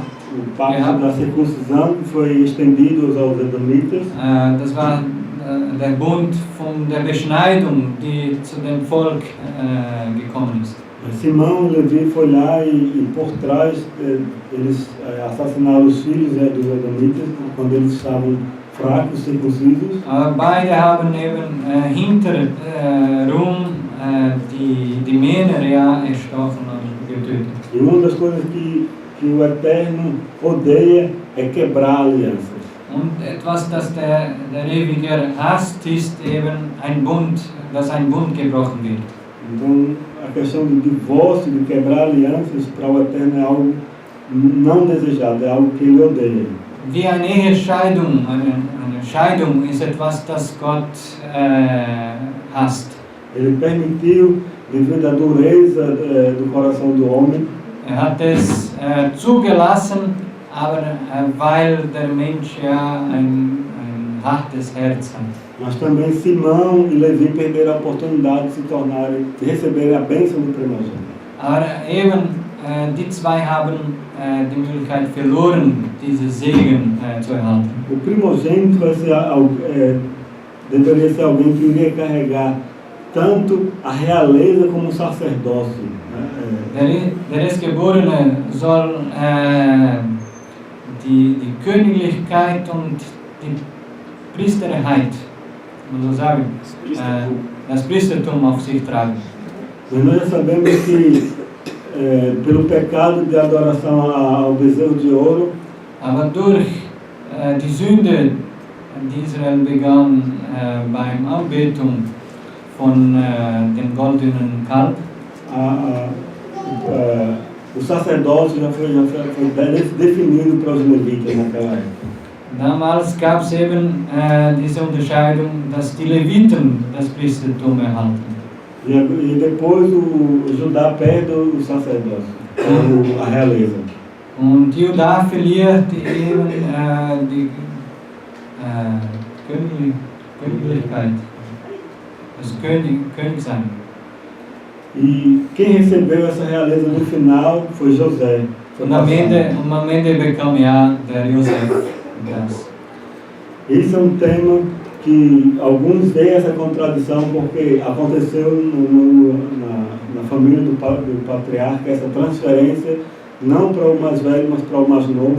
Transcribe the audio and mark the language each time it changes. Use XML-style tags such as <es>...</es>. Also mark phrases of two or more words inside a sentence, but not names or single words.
<pt>O pacto da circuncisão que foi estendido aos Edomitas.</pt> <de>Das war der Bund von der Beschneidung, die zu dem Volk gekommen ist.</de> <pt>Simão e Levi foi lá e por trás eles assassinaram os filhos dos Edomitas quando eles estavam fracos, circuncisos.</pt> <de>Beide haben eben hinterrum die Männer ja erstochen und getötet.</de> <pt>E uma das coisas que o Eterno odeia é quebrar alianças.</pt> <de>Und etwas, das der Ewiger hasst, ist eben dass ein Bund gebrochen wird.</de> <pt>Então, a questão do divórcio, de quebrar alianças, para o Eterno é algo não desejado, é algo que ele odeia.</pt> <de>Wie eine Ehescheidung, eine Scheidung ist etwas, das Gott hasst.</de> <pt>Ele permitiu, devido à dureza do coração do homem,</pt> <de>hat es zugelassen, aber weil der Mensch ja ein hartes Herz hat.</de> <pt>Mas também Simão e Levi perderam a oportunidade de receberem a bênção do primogênito.</pt> <de>Aber eben die zwei haben die Möglichkeit verloren, diese Segen zu erhalten.</de> <pt>O primogênito deveria ser alguém que iria carregar tanto a realeza como o sacerdócio.</pt> <de>Der Erstgeborene soll die Königlichkeit und die Priesterheit, man so sagen, das Priestertum auf sich tragen.</de> <pt>Mas nós já sabemos que pelo pecado de adoração ao bezerro de ouro,</pt> <de>aber durch die Sünde, die Israel begann beim Anbetung von dem goldenen Kalb,</de> <pt>o sacerdócio já foi definido para os levitas naquela época.</pt> <de>Damals gab es eben diese Unterscheidung, dass die Leviten das Priestertum erhalten.</de> <pt>E depois o Judá perde o sacerdócio, a realeza.</pt> <de>Und Juda verliert eben die Königlichkeit, das Königsein.</de> <pt>E quem recebeu essa realeza no final foi José.</pt> <de>Und am Ende bekam ja der Josef das.</de> <pt>Esse é tema que alguns veem essa contradição porque aconteceu na família do patriarca essa transferência não para o mais velho, mas para o mais novo.</pt>